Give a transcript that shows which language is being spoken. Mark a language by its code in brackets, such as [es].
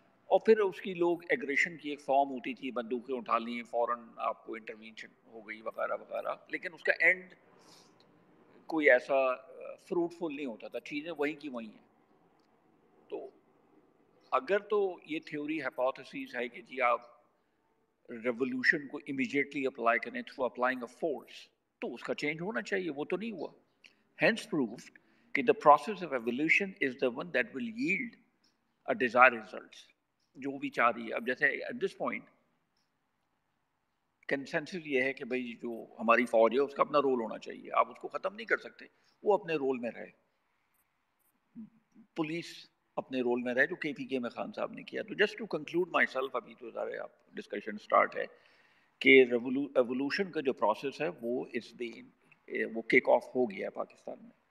[ur] اور پھر اس کی لوگ ایگریشن کی ایک فارم ہوتی تھی، بندوقیں اٹھا لی، فوراً آپ کو انٹروینشن ہو گئی وغیرہ وغیرہ، لیکن اس کا اینڈ کوئی ایسا فروٹفل نہیں ہوتا تھا، چیزیں وہیں کی وہیں ہیں. تو اگر تو یہ تھیوری ہائپوتھیسز ہے کہ جی آپ ریوولوشن کو امیجیٹلی اپلائی کریں [en] through applying a force, [ur] تو اس کا چینج ہونا چاہیے، وہ تو نہیں ہوا. [en] Hence proved کہ the process of evolution is the one that will yield a desired results. [ur] جو بھی چاہ رہی ہے اب، جیسے [en] at this point [ur] کنسنسس یہ ہے کہ بھئی جو ہماری فوج ہے اس کا اپنا رول ہونا چاہیے، آپ اس کو ختم نہیں کر سکتے، وہ اپنے رول میں رہے. پولیس اپنے رول میں رہے، جو کے پی کے میں خان صاحب نے کیا. تو [en] just to conclude my self, [ur] ابھی تو سارے آپ ڈسکشن سٹارٹ ہے کہ ایوولوشن کا جو پروسیس ہے وہ کک آف ہو گیا ہے پاکستان میں.